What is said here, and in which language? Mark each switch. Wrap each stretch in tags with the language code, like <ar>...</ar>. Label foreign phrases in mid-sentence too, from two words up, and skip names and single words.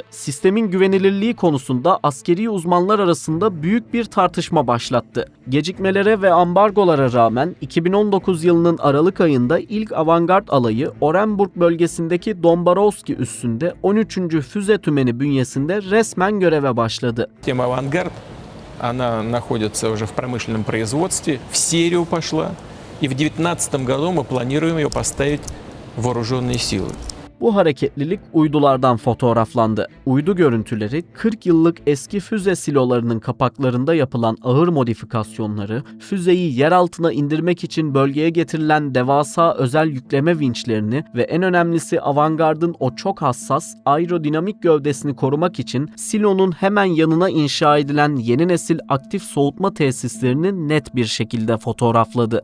<tr>Sistemin güvenilirliği konusunda askeri uzmanlar arasında büyük bir tartışma başlattı. Gecikmelere ve ambargolara rağmen 2019 yılının Aralık ayında ilk Avangard alayı Orenburg bölgesindeki Dombarovski üssünde 13. füze tümeni bünyesinde resmen göreve başladı.</tr> <ru>Тема «Авангард», она находится уже в промышленном производстве, в серию пошла, и в 2019 году мы планируем ее поставить в вооруженные силы.</ru> <tr>Bu hareketlilik uydulardan fotoğraflandı. Uydu görüntüleri 40 yıllık eski füze silolarının kapaklarında yapılan ağır modifikasyonları, füzeyi yer altına indirmek için bölgeye getirilen devasa özel yükleme vinçlerini ve en önemlisi Avangard'ın o çok hassas aerodinamik gövdesini korumak için silonun hemen yanına inşa edilen yeni nesil aktif soğutma tesislerini net bir şekilde fotoğrafladı.</tr>